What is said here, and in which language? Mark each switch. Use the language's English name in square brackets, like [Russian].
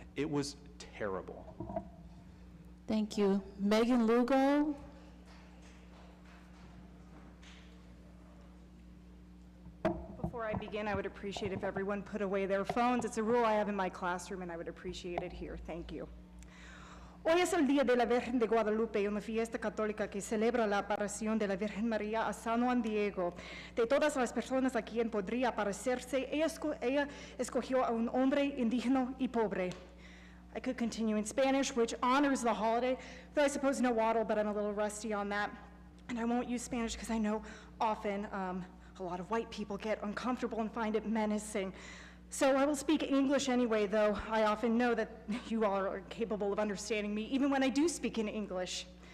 [English] It was terrible. Thank you. Megan Lugo. Before I begin, I would appreciate if everyone put away their phones. It's a rule I have in my classroom, and I would appreciate it here. Thank you. [Spanish] Hoy es el Día de la Virgen de Guadalupe, una fiesta católica que celebra la aparición de la Virgen María a San Juan Diego. De todas las personas a quien podría aparecerse, ella escogió a un hombre indígena y pobre. [English] I could continue in Spanish, which honors the holiday, though I suppose no waddle, but I'm a little rusty on that. And I won't use Spanish because I know often a lot of white people get uncomfortable and find it menacing. So I will speak English anyway, though I often know that you all are capable of understanding me, even when I do speak in English.